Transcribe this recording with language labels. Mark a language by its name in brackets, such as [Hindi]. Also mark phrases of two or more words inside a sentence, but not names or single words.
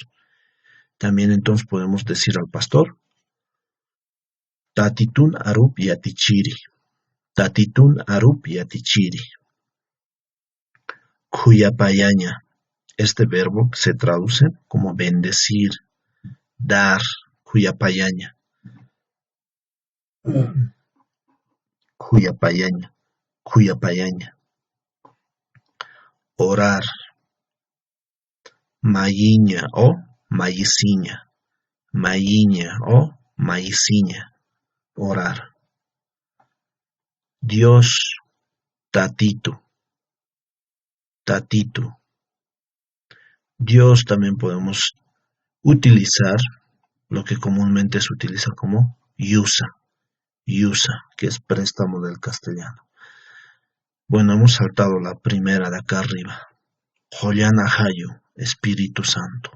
[Spanish] También entonces podemos decir al pastor, [Aymara] Tatitun Arup Yatichiri. Tatitun Arup Yatichiri. Cuyapayaña. [Spanish] Este verbo se traduce como bendecir, dar, [Aymara] Cuyapayaña. Cuyapayaña. Cuyapayaña. Orar. Mayiña o mayiciña. Mayiña o mayiciña. [Spanish] Orar. Dios, tatito. [Aymara] Tatito. [Spanish] Dios también podemos utilizar lo que comúnmente se utiliza como yusa. Yusa, que es préstamo del castellano. Bueno, hemos saltado la primera de acá arriba. [Aymara] Joyan Ahayo, [Spanish] Espíritu Santo.